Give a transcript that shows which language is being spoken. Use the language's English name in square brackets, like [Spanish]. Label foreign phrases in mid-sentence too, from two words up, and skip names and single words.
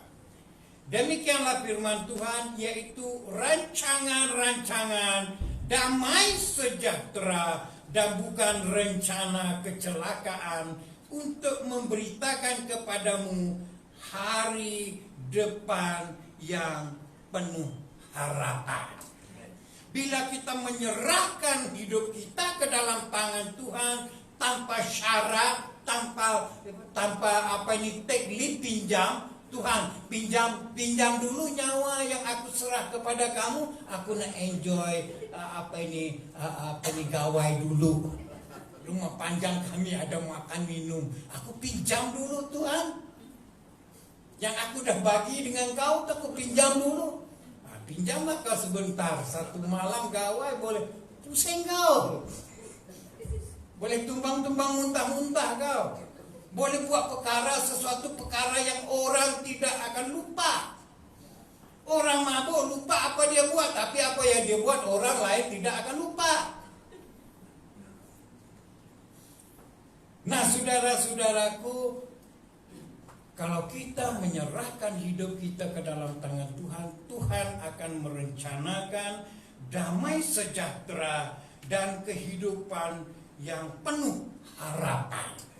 [Indonesian] Demikianlah firman Tuhan, yaitu rancangan-rancangan damai sejahtera dan bukan rencana kecelakaan, untuk memberitakan kepadamu hari depan yang penuh harapan. Bila kita menyerahkan hidup kita ke dalam tangan Tuhan tanpa syarat, tanpa [English] take lead, [Malay] pinjam, Tuhan pinjam dulu nyawa yang aku serah kepada kamu, aku nak enjoy gawai dulu. Rumah panjang kami ada makan minum, aku pinjam dulu Tuhan. Yang aku dah bagi dengan kau, aku pinjam dulu. Pinjamlah kau sebentar, satu malam gawai boleh pusing kau, boleh tumbang-tumbang muntah-muntah kau, boleh buat sesuatu perkara yang orang tidak akan lupa. Orang mabuk lupa apa dia buat, tapi apa yang dia buat orang lain tidak akan lupa. [Indonesian] Nah, saudara-saudaraku, kalau kita menyerahkan hidup kita ke dalam tangan Tuhan, Tuhan akan merencanakan damai sejahtera dan kehidupan yang penuh harapan.